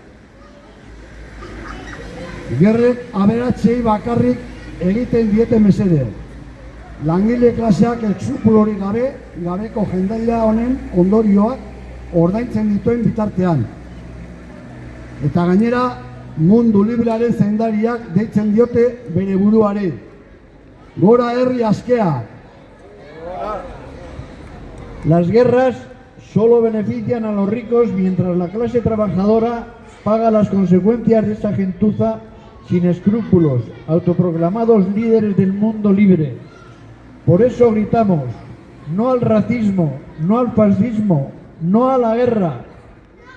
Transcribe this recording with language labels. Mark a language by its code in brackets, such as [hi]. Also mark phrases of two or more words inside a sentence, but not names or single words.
[eu] Gerrek aberatsei bakarrik egiten diete mesede. Langile klaseak eskupulorik gabeko jendaila honen ondorioak ordaintzen dituen bitartean. Eta gainera, mundu librearen zaindariak deitzen diote bere buruari. Gora herri askea! [es] Las guerras solo benefician a los ricos mientras la clase trabajadora paga las consecuencias de esa gentuza sin escrúpulos, autoproclamados líderes del mundo libre. Por eso gritamos, no al racismo, no al fascismo, no a la guerra.